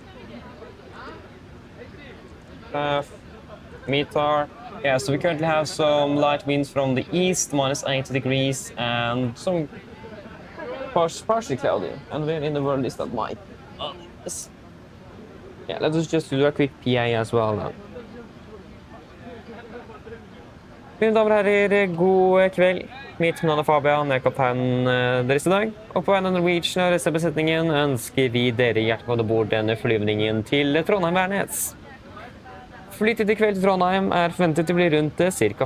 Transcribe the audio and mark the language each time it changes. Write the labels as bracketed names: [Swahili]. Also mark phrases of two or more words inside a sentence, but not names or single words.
[English] METAR. Yeah, so we currently have some light winds from the east, minus 80 degrees, and some partially cloudy. And where in the world is that mic? Oh, yes. Yeah, let us just do a quick PA as well now. [Norwegian] Mine damer og herrer, god kveld. Mitt navn er Fabian, jeg er kapteinen deres i dag. Og på vegne av Norwegian og resten av besetningen ønsker vi dere hjertelig om bord denne flyvningen til Trondheim Værnes. Flytid i kveld til Trondheim er forventet til å bli rundt ca.